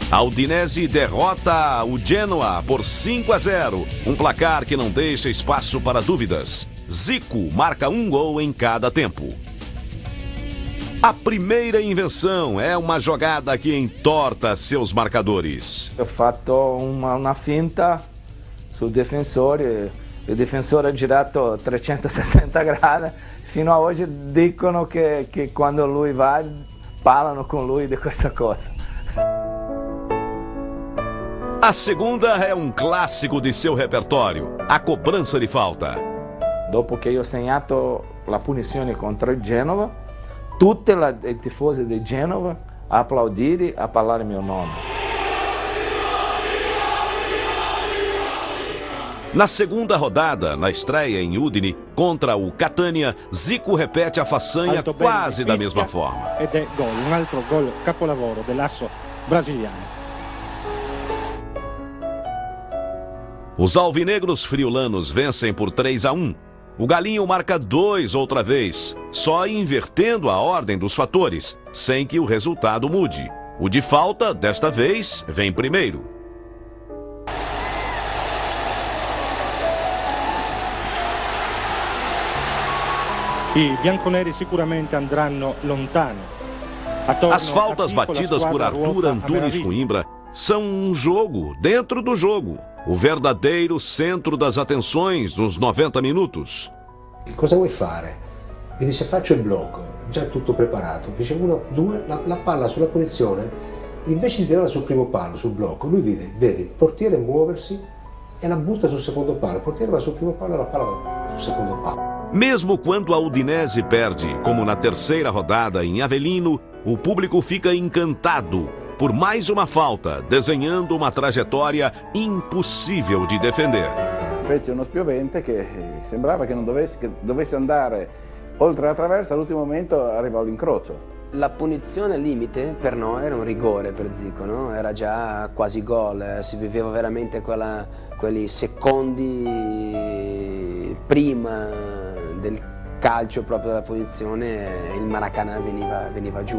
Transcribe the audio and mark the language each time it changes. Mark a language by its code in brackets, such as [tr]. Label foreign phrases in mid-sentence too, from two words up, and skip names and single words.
[pt] A Udinese derrota o Genoa por 5-0, um placar que não deixa espaço para dúvidas. Zico marca um gol em cada tempo. A primeira invenção é uma jogada que entorta seus marcadores. [it] Ho fatto una finta sul difensore, il difensore ha girato 360 gradi. Fino a hoje dicono che quando lui va, parlano con lui di questa cosa. [pt] A segunda é um clássico de seu repertório, a cobrança de falta. [it] Dopo che io ho segnato la punizione contro il Genova, tutti i tifosi di Genova a applaudire, a parlare il mio nome. [pt] Na segunda rodada, na estreia em Udine, contra o Catania, Zico repete a façanha quase da mesma forma. [it] Ed è gol, un altro gol capolavoro dell'asso brasiliano. [pt] Os alvinegros friulanos vencem por 3-1. O Galinho marca 2 outra vez, só invertendo a ordem dos fatores, sem que o resultado mude. O de falta, desta vez, vem primeiro. [it] I bianconeri sicuramente andranno lontano. [pt] As faltas batidas por Arthur Antunes Coimbra são um jogo dentro do jogo. O verdadeiro centro das atenções nos 90 minutos. [it] Cosa vuoi fare? Mi dice faccio il blocco, già tutto preparato. Dice 1, 2, la palla sulla punizione, invece di tirarla sul primo palo, sul blocco, lui vede il portiere muoversi e la butta sul secondo palo. Il portiere va sul primo palo e la palla va sul secondo palo. [pt] Mesmo quando a Udinese perde, como na terceira rodada em Avellino, o público fica encantado por mais uma falta, desenhando uma trajetória impossível de defender. [it] Fece uno spiovente che sembrava che non dovesse andare oltre la traversa, all'ultimo momento arrivò all'incrocio. La punizione limite per noi era un rigore per Zico, no? Era già quasi gol, si viveva veramente quelli secondi prima del calcio proprio della punizione, il Maracanã veniva giù.